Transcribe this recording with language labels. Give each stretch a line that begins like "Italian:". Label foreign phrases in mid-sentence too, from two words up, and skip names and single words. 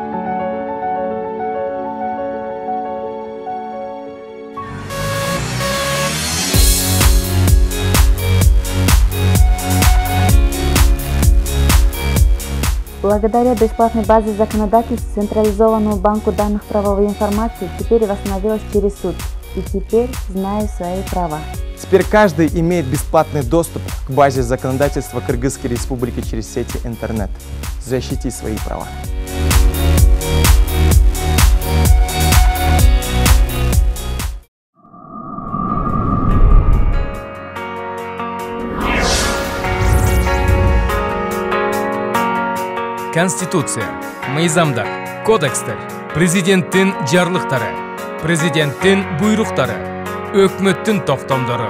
Russian: Благодаря бесплатной базе законодательств централизованному банку данных правовой информации теперь восстановилась через суд. И теперь знаю свои права. Теперь каждый имеет бесплатный доступ к базе законодательства Кыргызской республики через сети интернет. Защити свои права.
Kyrgyz: Конституция, мыйзамдар, кодекстер, президенттин жарлыктары, президенттин буйруктары, өкмөттүн токтомдору,